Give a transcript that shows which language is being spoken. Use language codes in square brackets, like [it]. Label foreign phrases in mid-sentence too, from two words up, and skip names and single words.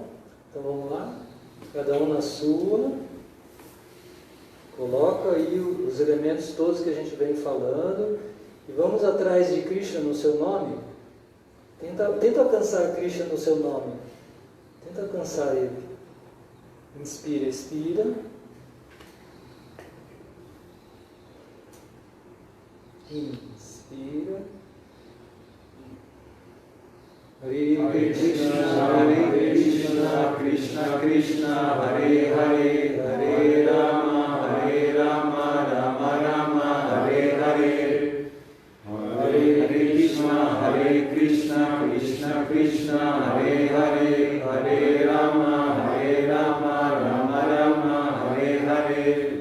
[pt] Então vamos lá, cada um na sua, coloca aí os elementos todos que a gente vem falando e vamos atrás de Krishna no seu nome. Tenta alcançar Krishna no seu nome, tenta alcançar ele. Inspira, expira. Inspira. [sa] Hare Krishna, Krishna Krishna, Hare Hare, Hare Rama, Rama Rama, Hare Hare. Hare Krishna, Krishna Krishna, Hare Hare, Hare Rama, Rama Rama, Hare Hare.